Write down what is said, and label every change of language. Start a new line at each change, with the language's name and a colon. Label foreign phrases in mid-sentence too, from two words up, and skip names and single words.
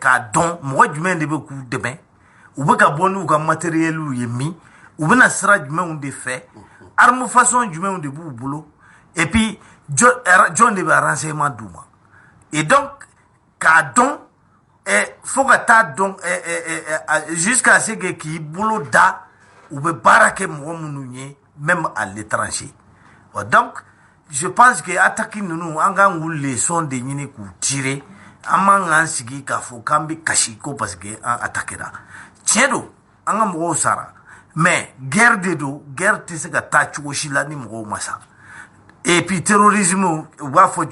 Bambara: k'a dɔn mɔgɔ jumɛn de bɛ k'u dɛmɛ u bɛ ka bɔ n'u ka matériel ye min u bɛna sira jumɛnw de fɛ
French: arme façon
Bambara: jumɛnw de b'u bolo
French: et puis
Bambara: jɔn de bɛ renseignement d'u ma
French: et donc
Bambara: k'a dɔn fo ka taa dɔn
French: jusqu'à ce que
Bambara: k'i bolo da u bɛ baara kɛ mɔgɔ minnu ye
French: même à l'étranger donc je pense que attaque
Bambara: ninnu an k'an k'u leçon de ɲini k'u tirer an man k'an sigi k'a fɔ k'an bɛ kasi ko
French: parce que
Bambara: an attaquera tiɲɛ don an ka mɔgɔw sara
French: mais guerre
Bambara: de don guerre tɛ se ka taa cogo si la ni mɔgɔw ma sa
French: et puis terrorisme
Bambara: u b'a fɔ